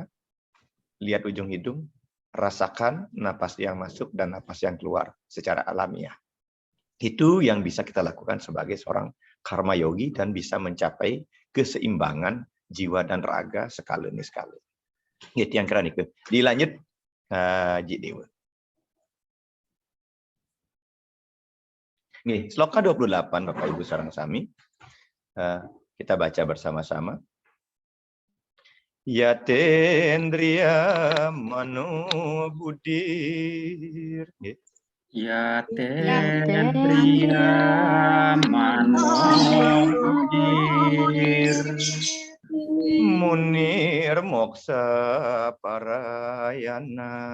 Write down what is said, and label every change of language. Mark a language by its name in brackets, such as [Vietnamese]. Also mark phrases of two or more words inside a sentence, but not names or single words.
[Indonesian] Lihat ujung hidung, rasakan napas yang masuk dan napas yang keluar secara alamiah. Itu yang bisa kita lakukan sebagai seorang karma yogi dan bisa mencapai keseimbangan jiwa dan raga sekali demi sekali. Itu yang keren itu. Dilanjut, Jidewa. Nih, sloka 28 Bapak Ibu [Balinese] sareng sami. [Indonesian] Kita baca bersama-sama. [Sanskrit] Yatendriya mano budir. Yatendriya mano budir. Munir moksa parayana.